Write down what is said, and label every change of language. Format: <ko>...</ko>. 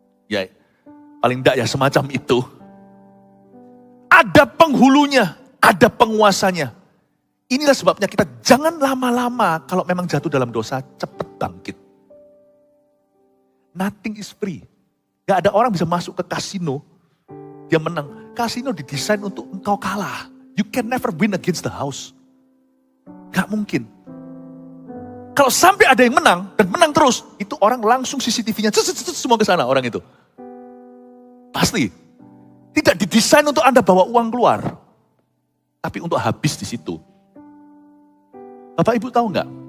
<id>Ya, paling enggak ya semacam itu. Ada penghulunya, ada penguasanya. Inilah sebabnya kita jangan lama-lama kalau memang jatuh dalam dosa, cepat bangkit.</id> <en>Nothing is free.</en> <id>Gak ada orang bisa masuk ke kasino, dia menang. Kasino didesain untuk engkau kalah.</id> <en>You can never win against the house.</en> <id>Gak mungkin. Kalau sampai ada yang menang, dan menang terus, itu orang langsung CCTV-nya, semua ke sana orang itu. Pasti. Tidak didesain untuk Anda bawa uang keluar. Tapi untuk habis di situ. Bapak Ibu tahu nggak?</id>